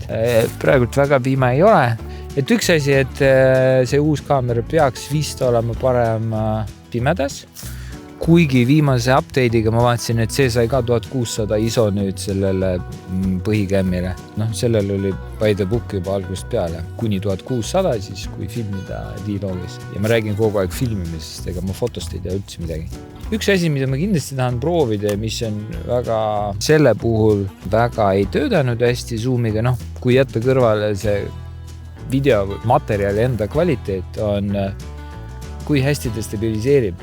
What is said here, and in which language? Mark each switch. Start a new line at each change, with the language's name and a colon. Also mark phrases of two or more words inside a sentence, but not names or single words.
Estonian: Praegult väga pime ei ole. Et üks asi, et see uus kaamera peaks vist olema parem pimedas. Kuigi viimase update'iga ma vaatasin, et see sai ka 1600 ISO nüüd sellele põhikämmile. Sellel oli
English: by the book
Estonian: juba algusest peale. Kuni 1600 siis, kui filmida dialoogis. Ja ma räägin kogu aeg filmimisest, ega ma fotost ei tea üldse midagi. Üks asi, mida ma kindlasti tahan proovida, mis on selle puhul väga ei töödanud hästi zoomiga, kui jätta kõrvale see videomaterjali enda kvaliteet on, kui hästi ta stabiliseerib.